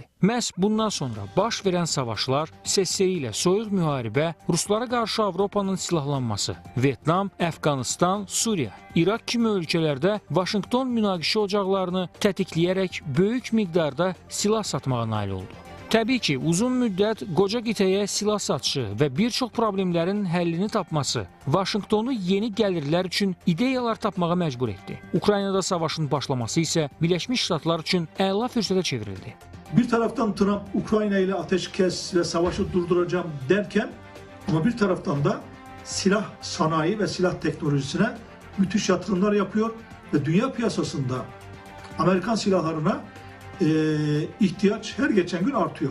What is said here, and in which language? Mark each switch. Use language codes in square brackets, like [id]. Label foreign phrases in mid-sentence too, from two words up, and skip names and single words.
[az] Məhz bundan sonra baş verən savaşlar, səssəyi ilə soyuq müharibə, Ruslara qarşı Avropanın silahlanması, Vyetnam, Əfqanistan, Suriya, İraq kimi ölkələrdə Vaşinqton münaqişə ocaqlarını tətikləyərək böyük miqdarda silah satmağa nail oldu. Təbii ki, uzun müddət qoca qitəyə silah satışı və bir çox problemlərin həllini tapması Vaşinqtonu yeni gəlirlər üçün ideyalar tapmağa məcbur etdi. Ukraynada savaşın başlaması isə Birləşmiş Ştatlar üçün əla fürsətə çevrildi. [tr] Bir taraftan Trump Ukrayna ile ateşkes ve savaşı durduracağım derken ama bir taraftan da silah sanayi ve silah teknolojisine müthiş yatırımlar yapıyor ve dünya piyasasında Amerikan silahlarına ihtiyaç her geçen gün artıyor.